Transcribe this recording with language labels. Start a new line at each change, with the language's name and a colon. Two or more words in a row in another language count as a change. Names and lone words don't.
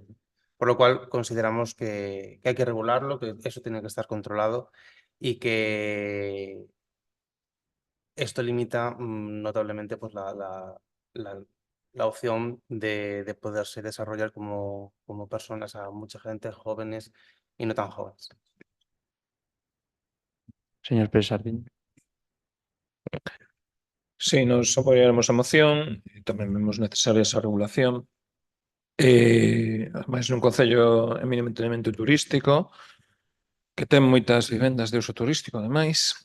Spanish: Por lo cual consideramos que hay que regularlo, que eso tiene que estar controlado y que esto limita notablemente pues, la opción de poderse desarrollar como personas a mucha gente, jóvenes y no tan jóvenes. Señor Pérez Sardiña.
Galician: Sí, nos apoiaremos a moción, e tamén vemos necesaria esa regulación. Ademais, nun concello eminentemente turístico, que ten moitas vivendas de uso turístico, ademais.